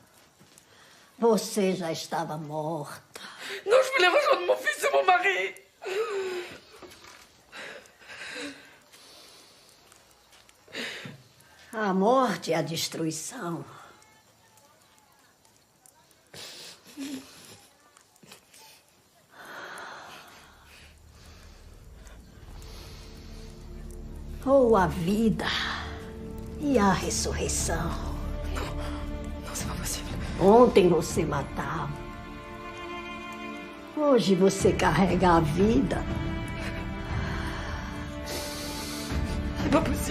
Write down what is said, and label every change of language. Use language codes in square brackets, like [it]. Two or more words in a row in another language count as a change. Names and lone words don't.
[pt] Você já estava morta. [fr] Non, je voulais rejoindre mon fils et mon mari. [pt] A morte e a destruição. Ou a vida e a ressurreição. Não, [fr] c'est pas possible. [pt] Ontem você matava. Hoje você carrega a vida. [fr] C'est pas possible.